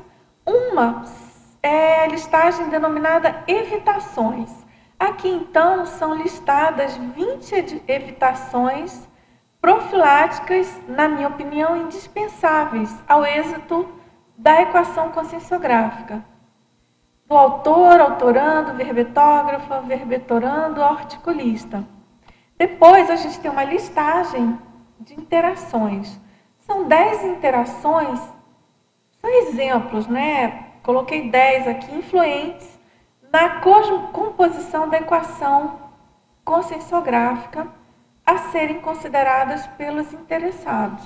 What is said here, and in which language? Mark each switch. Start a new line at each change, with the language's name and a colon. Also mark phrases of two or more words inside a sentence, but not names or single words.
Portuguese: Uma é a listagem denominada evitações. Aqui, então, são listadas 20 evitações profiláticas, na minha opinião, indispensáveis ao êxito da equação conscienciográfica. Do autor, autorando, verbetógrafo, verbetorando, articulista. Depois, a gente tem uma listagem de interações. São 10 interações, são exemplos, né? Coloquei 10 aqui, influentes na composição da equação conscienciográfica a serem consideradas pelos interessados.